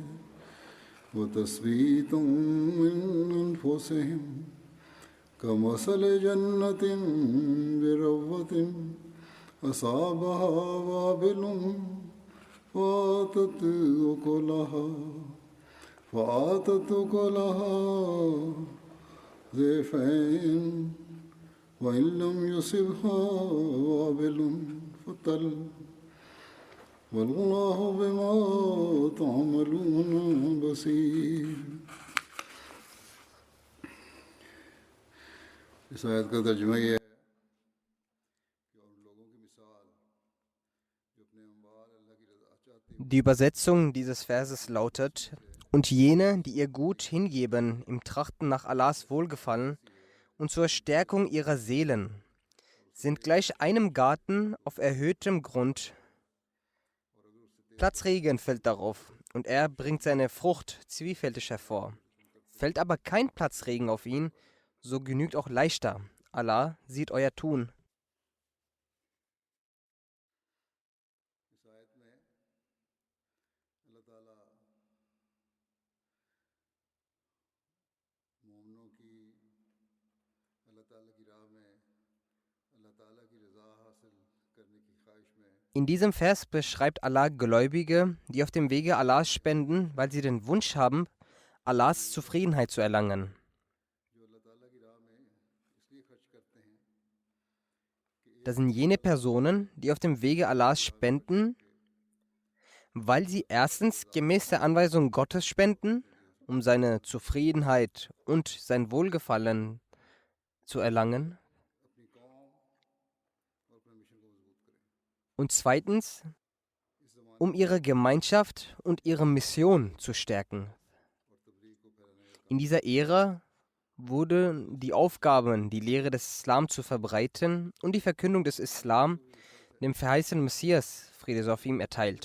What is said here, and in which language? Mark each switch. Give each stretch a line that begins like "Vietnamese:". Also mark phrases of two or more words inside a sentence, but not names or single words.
Arabic: وتثبيتا من أنفسهم كمثل جنة بربوة أصابها وابل فآتت أكلها ضعفين وإن لم يصبها وابل فطل والله بما تعملون بصير.
Hindi: इस आयत का तर्जुमा ये है कि उन लोगों की मिसाल जो अपने अम्वाल अल्लाह की रज़ा चाहते हैं.
German: Die Übersetzung dieses Verses lautet: Und jene, die ihr Gut hingeben im Trachten nach Allahs Wohlgefallen und zur Stärkung ihrer Seelen, sind gleich einem Garten auf erhöhtem Grund. Platzregen fällt darauf und er bringt seine Frucht zwiefältig hervor. Fällt aber kein Platzregen auf ihn, so genügt auch leichter. Allah sieht euer Tun.
Hindi: इस आयत में अल्लाह ताला मोमिनों की अल्लाह ताला की राह में अल्लाह ताला की रज़ा हासिल करने की ख्वाहिश में
German: In diesem Vers beschreibt Allah Gläubige, die auf dem Wege Allahs spenden, weil sie den Wunsch haben, Allahs Zufriedenheit zu erlangen.
Hindi: जो अल्लाह ताला की राह में इसलिए खर्च करते हैं
German: Das sind jene Personen, die auf dem Wege Allahs spenden, weil sie erstens gemäß der Anweisung Gottes spenden, um seine Zufriedenheit und sein Wohlgefallen zu erlangen,
Hindi: अपनी कौम और अपने मिशन को मजबूत करें.
German: und zweitens, um ihre Gemeinschaft und ihre Mission zu stärken. In dieser Ära wurde die Aufgabe, die Lehre des Islam zu verbreiten und die Verkündung des Islam dem verheißenen Messias, Friede sei auf ihm, erteilt.